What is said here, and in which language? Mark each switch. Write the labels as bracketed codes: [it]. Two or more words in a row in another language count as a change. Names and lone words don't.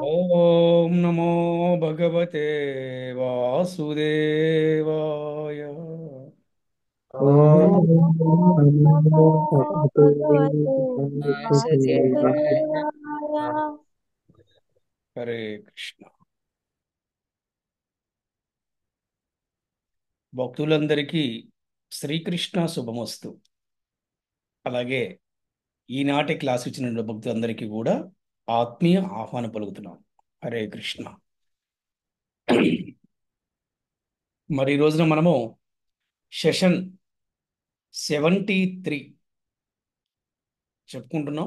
[sa] ओम नमो भगवते वासुदेवाय। ॐ ॐ नमो भगवते वासुदेवाय। वासुदेवाय। हरे कृष्ण। [te] భక్తులందరికీ శ్రీకృష్ణ శుభమస్తు. అలాగే ఈనాటి క్లాస్ ఇచ్చిన భక్తులందరికీ కూడా ఆత్మీయ ఆహ్వానం పలుకుతున్నాం. [sa] हरे कृष्ण. [te] మరి ఈ రోజున మనము సెషన్ 73 చెప్పుకుంటున్నాం.